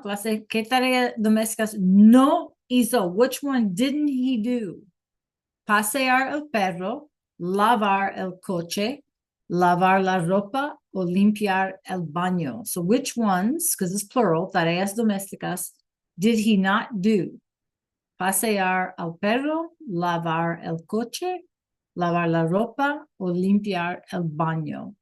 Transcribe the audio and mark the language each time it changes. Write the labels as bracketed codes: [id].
[es] Clase, ¿qué tarea domésticas no hizo? [en] Which one didn't he do? [es] Pasear el perro, lavar el coche, lavar la ropa, o limpiar el baño. [en] So which ones, because it's plural, tareas domésticas, did he not do? [es] Pasear al perro, lavar el coche, lavar la ropa, o limpiar el baño.